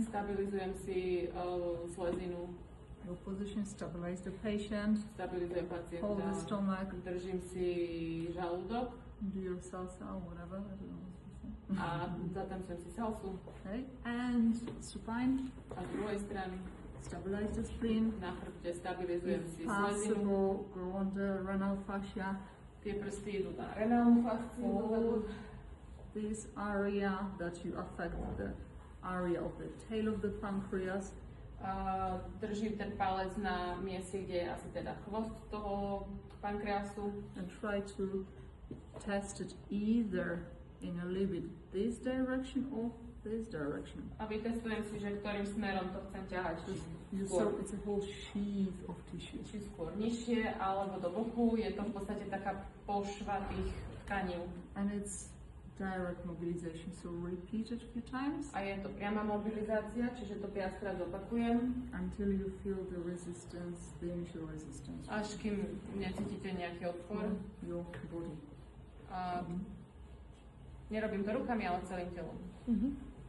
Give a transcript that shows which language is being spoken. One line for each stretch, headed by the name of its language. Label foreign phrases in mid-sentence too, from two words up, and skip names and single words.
Slovak: Stabilizujem si slezinu.
English: Your position, stabilize the patient.
Slovak: Stabilizujem pacienta.
English: Hold the stomach.
Slovak: Držím si žalúdok.
English: Do your salsa or whatever. I don't know what to say.
Slovak: A zatancujem si salsu.
English: Okay. And supine.
Slovak: A z druhej strany.
English: stabilize the spleen.
Slovak: Na chrbte stabilizujem
English: If
Slovak: si slezinu.
English: possible, go on the renal fascia.
Slovak: Tie prsty idú na renálnu fasciu.
English: Hold this area that you affect the area of the tail of the pancreas.
Slovak: Držím ten palec na mieste, kde je asi teda chvost toho pankreasu.
English: And try to test it either in a little bit this direction or this direction.
Slovak: A vytestujem si, že ktorým smerom to chcem ťahať.
English: It's a whole sheath of tissue.
Slovak: Či skôr nižšie, alebo do boku. Je to v podstate taká pošva tých tkanív.
English: And it's direct mobilization, so repeat it a few times.
Slovak: A je to priama mobilizácia, čiže to viackrát opakujem.
English: Until you feel the resistance, the initial resistance.
Slovak: Až kým necítite nejaký odpor.
English: Your body.
Slovak: Nerobím to rukami, ale celým telom. Mm-hmm.